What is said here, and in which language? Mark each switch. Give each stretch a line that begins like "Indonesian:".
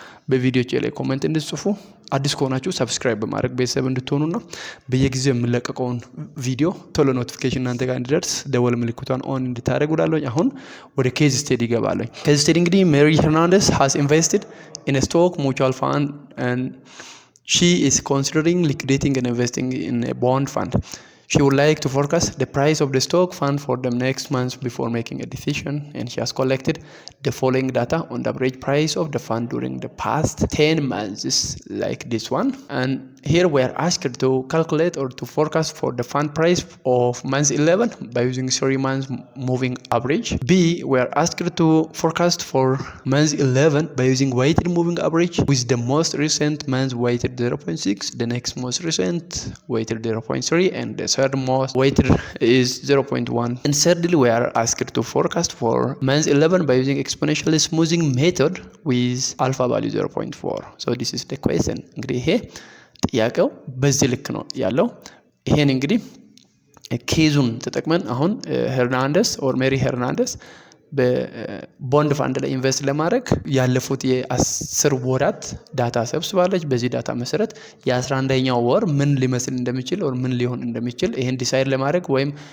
Amharic: በቪዲዮቼ ላይ ኮሜንት እንድትጽፉ፣ አዲስ ከሆናችሁ ሰብስክራይብ በማድረግ ቤተሰብ እንድትሆኑና በየጊዜው የምለቀቀውን ቪዲዮ ቶሎ ኖቲፊኬሽን እናንተ ጋር እንዲደርስ ደወል ምልክቷን ኦን እንድታደርጉ እላለሁ። አሁን ወደ ኬዝ ስቴዲ እገባለሁ። ኬዝ ስቴዲ እንግዲህ ሜሪ ሄርናንደስ
English: has invested in a stock mutual fund and she is considering liquidating and investing in a bond fund. She would like to forecast the price of the stock fund for the next month before making a decision, and she has collected the following data on the average price of the fund during the past 10 months, like this one. And here we are asked to calculate or to forecast for the fund price of month 11 by using 3 months moving average. B, we are asked to forecast for month 11 by using weighted moving average with the most recent month weighted 0.6, the next most recent weighted 0.3, and the third most weighted is 0.1. And thirdly, we are asked to forecast for month 11 by using exponential smoothing method with alpha value 0.4. So this is the question.
Amharic: እንግዲህ ይሄ ጥያቄው በዚህ ልክ ነው ያለው። ይሄን እንግዲህ ኬዙን ተጠቅመን አሁን ሄርናንደስ ኦር ሜሪ ሄርናንደስ በቦንድ ፋንድ ላይ ኢንቨስት ለማድረግ ያለፉት የ10 ወራት ዳታ ሰብስባለች። በዚህ ዳታ መሰረት የ11ኛው ወር ምን ሊመስል እንደሚችል ኦር ምን ሊሆን እንደሚችል ይሄን ዲሳይድ ለማድረግ ወይም